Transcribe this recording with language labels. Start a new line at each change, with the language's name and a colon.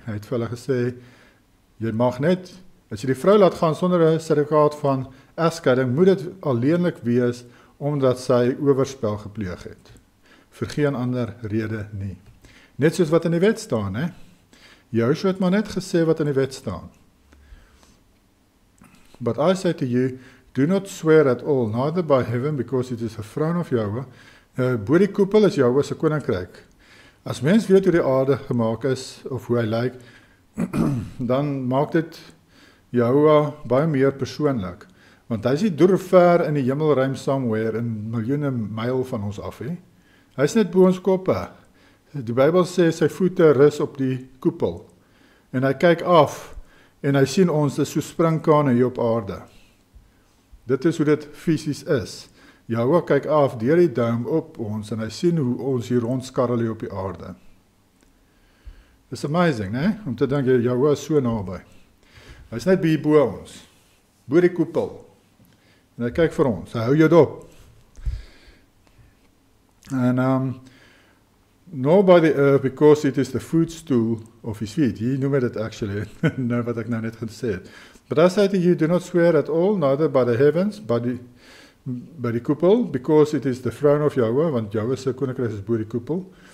Afrikaans: Hy het vir hulle gesê jy mag net, as jy die vrou laat gaan sonder 'n sertifikaat van egskeiding, moet dit alleenlik wees omdat sy oorspel gepleeg het. Vir geen ander rede nie. Net soos wat in die wet staan, hè? Joshua het maar net gesê wat in die wet staan. But I say to you, do not swear at all, neither by heaven, because it is a throne of Yahweh. Bo die koepel is Yahweh se koninkryk. As mens weet hoe die aarde gemaak is, of hoe hy lyk, dan maak dit Yahweh baie meer persoonlik. Want hy is nie deur ver in die hemelruim somewhere, in miljoene myl van ons af, hè. Hy is net bo ons koppe. Die Bybel sê sy voete rus op die koepel. En hy kyk af, en hy sien ons is so springkane hier op aarde. Dit is hoe dit fisies is. Yahweh kyk af deur die duim op ons, en hy sien hoe ons hier rondskarrel hier op die aarde.
English: It's amazing,
Afrikaans: né? Om te dink, Yahweh is so naby. Hy is net hier bo ons, bo die koepel. En hy kyk vir ons, hy hou jou dop.
English: En nor by the earth, because it is the footstool of his feet.
Afrikaans: Hier noem hy dit actually, nou wat ek nou net gesê het.
English: But I say to you, do not swear at all, neither by the heavens,
Afrikaans: by die koepel,
English: because it is the throne of Yahweh,
Afrikaans: want Yahweh se koninkryk is bo die koepel.